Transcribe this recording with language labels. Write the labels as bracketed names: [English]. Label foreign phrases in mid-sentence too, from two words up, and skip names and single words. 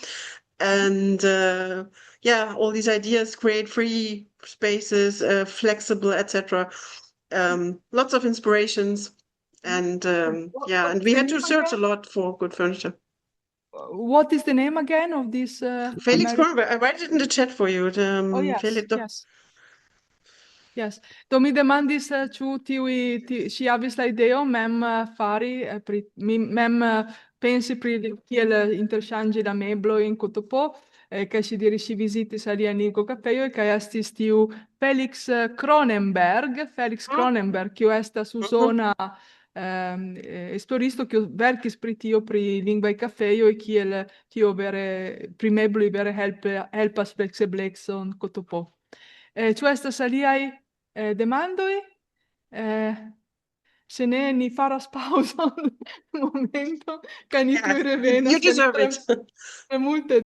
[English] And yeah, all these ideas, create free spaces, flexible, etc. Lots of inspirations, and yeah, and we had to search a lot for good furniture. What is the name again of this? Felix Kronberg, I write it in the chat for you. Oh yes, Felix, yes. Yes. [Esperanto] Do mi demandis ĉu ŝi havis la ideo mem fari mem pensi pri kiel interŝanĝi la meblojn kotopo, kaj ŝi diris ŝi vizitis aliajn lingvokafejoj kaj estis tiu Felix Kronenberg, kiu estas usona esploristo, kiu verkis pri tio, pri lingvaj kafejoj, kiel tio vere pri mebloj vere helpas flekseblecon kotopo. Ĉu estas aliaj demandoj? Se ne, ni faras paŭzon momento kaj ni tuj revenas. [English] You deserve it. [Esperanto] Multe